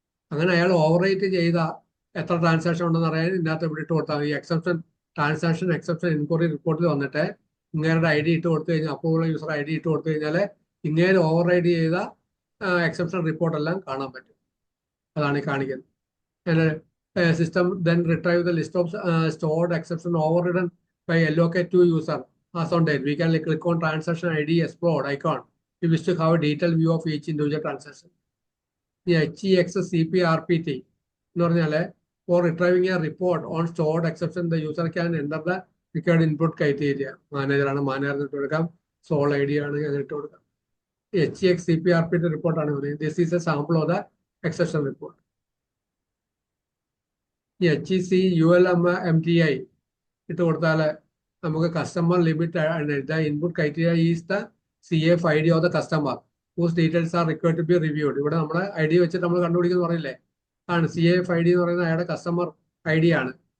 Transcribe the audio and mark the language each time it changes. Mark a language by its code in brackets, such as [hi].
[ml] അങ്ങനെ അയാൾ over right ചെയ്ത എത്ര ട്രാൻസാക്ഷൻ ഉണ്ടെന്ന് അറിയാൻ ഇതിനകത്ത് ഇവിടെ ഇട്ട് കൊടുത്താൽ ഈ ട്രാൻസാക്ഷൻ എക്സെപ്ഷൻ എൻക്വയറി റിപ്പോർട്ടിൽ വന്നിട്ട് ഇങ്ങേരുടെ ഐ ഡി ഇട്ട് കൊടുത്തു കഴിഞ്ഞാൽ, അപ്രൂവൽ യൂസർ ഐ ഡി ഇട്ട് കൊടുത്തു കഴിഞ്ഞാൽ ഇങ്ങേര് ഓവർ റൈഡ് ചെയ്ത എക്സെപ്ഷൻ റിപ്പോർട്ട് എല്ലാം കാണാൻ പറ്റും. അതാണ് ഈ കാണിക്കുന്നത്. [en] System then retrieve the list of stored exception overwritten by allocate to user as on date. We can click on transaction ID explored icon. We wish to have a detailed view of each individual transaction. HEX CPRPT [ml] എന്ന് പറഞ്ഞാൽ [en] for retrieving a report on stored exception the user can enter the required input criteria. [ml] മാനേജറാണ്, മാനേജറിന് ഇട്ട് കൊടുക്കാം. Soul I D ആണ് അങ്ങനെ ഇട്ട് കൊടുക്കാം. HEX CPRPT റിപ്പോർട്ടാണ് പറയുന്നത്. [en] This is a sample of the exception report. HEC ULMTI [ml] ഇട്ട് കൊടുത്താൽ നമുക്ക് [en] Customer limit the input criteria is the CF ID of the customer whose details are required to be reviewed. [ml] ഇവിടെ നമ്മുടെ I D വെച്ചിട്ട് നമ്മൾ കണ്ടുപിടിക്കുന്നു പറയില്ലേ, ആണ് CF ID എന്ന് പറയുന്നത് അയാളുടെ കസ്റ്റമർ ID ആണ്.